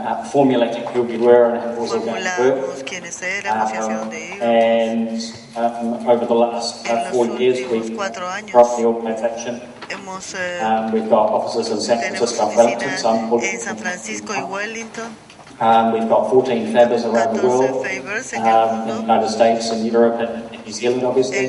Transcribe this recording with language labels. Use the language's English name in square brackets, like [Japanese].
[English] formulating who we were and how it was all going to work. [Spanish] Formulamos quiénes éramos y hacia dónde íbamos. [English] And over the last 4 years, we've grown the organization. We've got offices in San Francisco and Wellington, [Spanish] en San Francisco y Wellington. [English] We've got 14 fabbers around the world, in the United States and Europe and New Zealand, obviously.